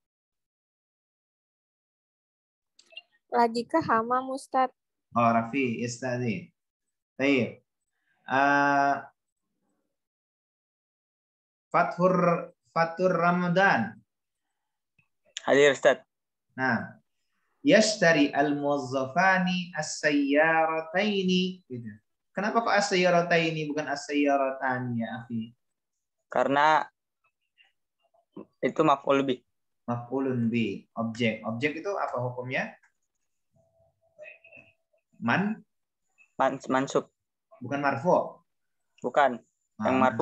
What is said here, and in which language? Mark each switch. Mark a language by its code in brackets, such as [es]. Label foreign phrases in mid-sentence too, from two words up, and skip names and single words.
[id] Lagi ke hamam, Ustadz. Oh, Rafi Istadi. Baik. Fathur Ramadan. Hadir, Ustaz. Nah, [ar] yashtari al-muwazzafani as-sayyarataini. [id] Gitu. Kenapa kok as-sayyarataini bukan as-sayyaratani ya, akhi? Karena itu [ar] maf'ul bih. Maf'ulun bi, [id] objek. Objek itu apa hukumnya? Mansub. Bukan marfu. Bukan. Yang marfu.